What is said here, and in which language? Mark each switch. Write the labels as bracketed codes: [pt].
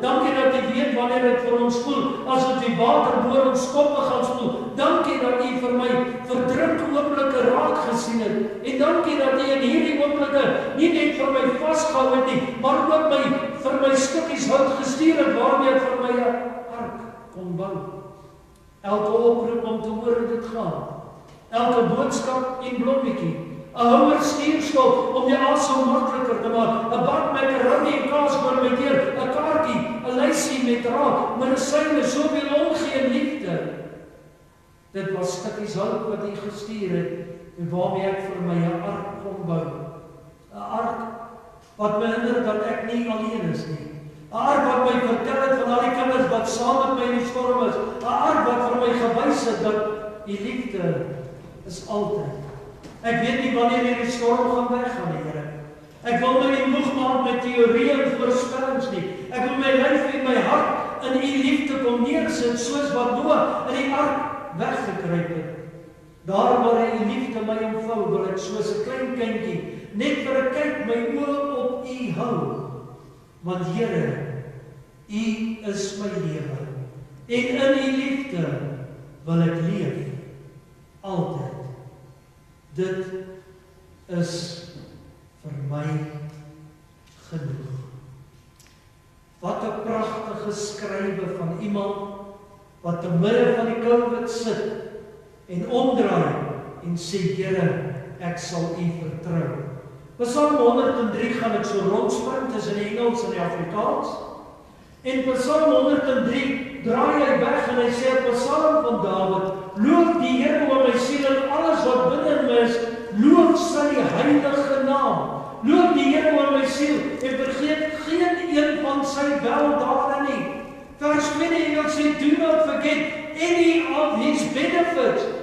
[af] Dankie dat U weet wanneer dit vir ons voel asof die water boor ons koppe gaan spoel. Dankie dat U vir my verdruk oomblikke raak gesien het. En dankie dat U in hierdie oomblikke nie net vir my vasgehou het nie, maar ook vir my stukkies hout gestuur het waarmee ek vir my 'n ark kon bou. Elke oproep om te hoor hoe dit gaan. Elke boodskap en blommetjie. 'n houer stuurskop om die asem makliker te maak, 'n bak makaroni en kaas vir my deur, 'n kaartjie, 'n lysie met raad, medisyne, soveel omgee en liefde. Dit was stukkies hout wat U gestuur het en waarmee ek vir my 'n ark kon bou. 'n Ark wat my herinner dat ek nie alleen is nie. 'n Ark wat my vertel het van al die kinders wat saam met my in die storm is. 'n Ark wat vir my gewys het dat U liefde is altyd. Ek weet nie wanneer hierdie storm gaan weggaan, Here. Ek wil my nie moeg maak met teorieë en voorspellings nie. Ek wil my lyf en my hart in U liefde kom neersit, soos wat Noag in die ark weggekruip het. Daar waar hy U liefde my omvou, wil ek soos 'n klein kindjie net vir 'n kyk my oë op U hou. Want Here, U is my lewe. En in U liefde wil ek leef. Altyd. Dit is vir my genoeg. Wat 'n pragtige skrywe van iemand wat te midde van die COVID sit en omdraai en sê, Here, ek sal U vertrou. Psalm 103 gaan ek so rondspring tussen die Engels en die Afrikaans. En Psalm 103 draai hy weg en hy sê 'n Psalm van Dawid, loof die Here o my siel en alles wat binne in my is, loof sy heilige naam. Loof die Here o my siel en vergeet geen een van sy weldade nie. Vers 2 Engels sê, [en] do not forget any of his benefits.